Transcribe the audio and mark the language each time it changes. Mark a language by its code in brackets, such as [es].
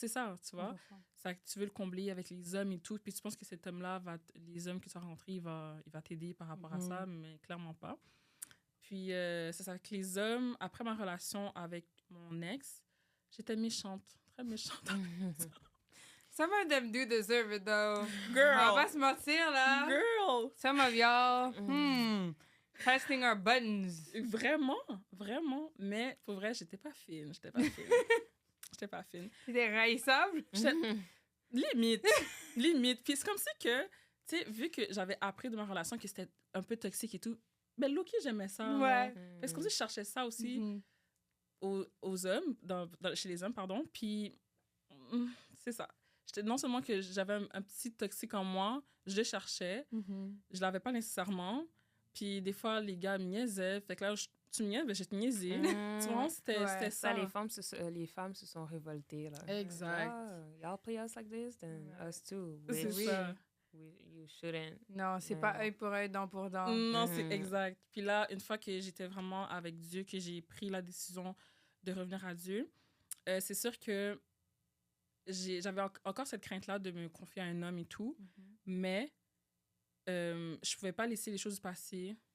[fr] C'est ça, tu vois. 100%. Ça, tu veux le combler avec les hommes et tout, puis tu penses que cet homme-là, les hommes que tu as rencontrés, il va t'aider par rapport à ça, mais clairement pas. Puis, c'est ça, que les hommes, après ma relation avec mon ex, j'étais méchante, très méchante. [en] Some of them do deserve it, though. Girl! [fr] On va pas se mentir, là. [en] Girl! Some of y'all, pressing our buttons. [fr] Vraiment. Mais pour vrai, j'étais pas fine. J'étais pas fine. C'était raissable? Limite. Puis c'est comme si que, tu sais, vu que j'avais appris de ma relation que c'était un peu toxique et tout, ben Loki, j'aimais ça. Ouais. Parce que comme si je cherchais ça aussi aux hommes, chez les hommes, pardon. Puis c'est ça. Non seulement que j'avais un petit toxique en moi, je le cherchais. Je l'avais pas nécessairement. Puis des fois, les gars me niaisaient. Fait que là, tu me niaises, ben je te niaisais. Tu vois, c'était ça. Les femmes se sont révoltées. Là. Exact. [en] Y'all play us like this, then us too. [fr] C'est ça. [en] You shouldn't. [fr] Non, c'est pas œil pour œil, dent pour dent. Non, c'est exact. Puis là, une fois que j'étais vraiment avec Dieu, que j'ai pris la décision de revenir à Dieu, c'est sûr que j'avais encore cette crainte-là de me confier à un homme et tout, mais je pouvais pas laisser les choses passer.